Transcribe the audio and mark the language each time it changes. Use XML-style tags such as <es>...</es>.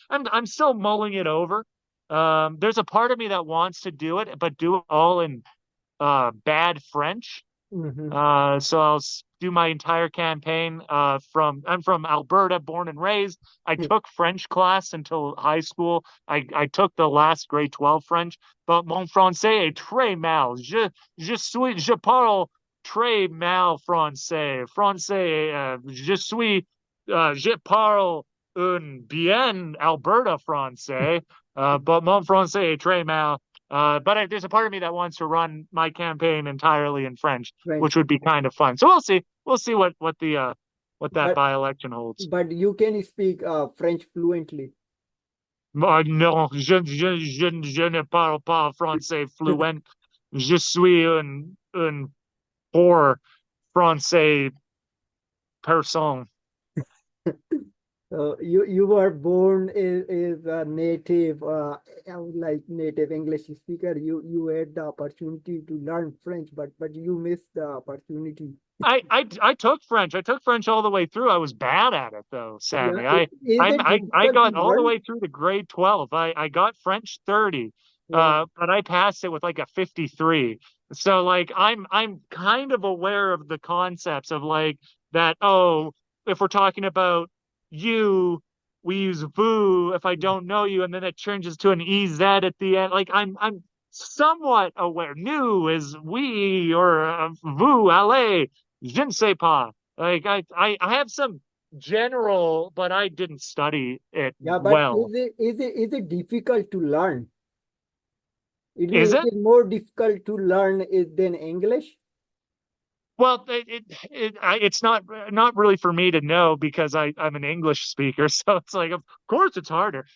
<en>I'm still mulling it over. There's a part of me that wants to do it, but do it all in bad French. So I'll do my entire campaign I'm from Alberta, born and raised. I took French class until high school. I took the last grade 12 French, but</en> <fr>mon français est très mal. Je parle très mal français. Je parle un bien Alberta français, but mon français est très mal.</fr> <en>But there's a part of me that wants to run my campaign entirely in French, which would be kind of fun. So we'll see. We'll see what that by-election holds. But you can speak French fluently.</en> <fr>Non, je ne parle pas français fluent. Je suis un poor français person.</fr> <en>You were born as a native, native English speaker. You had the opportunity to learn French, but you missed the opportunity. I took French. I took French all the way through. I was bad at it though, Sammy. I got all the way through the grade 12. I got French 30, but I passed it with like a 53. So like I'm kind of aware of the concepts of like that. Oh, if we're talking about you, we use vous if I don't know you, and then it changes to an EZ at the end. Like I'm somewhat aware.</en> <fr>Nous</fr> <en>is we, or</en> <fr>vous, allez, je ne sais pas.</fr> <en>Like I have some general, but I didn't study it well. Is it difficult to learn? Is it more difficult to learn than English? Well, it's not really for me to know, because I'm an English speaker, so it's like, of course it's harder.</en>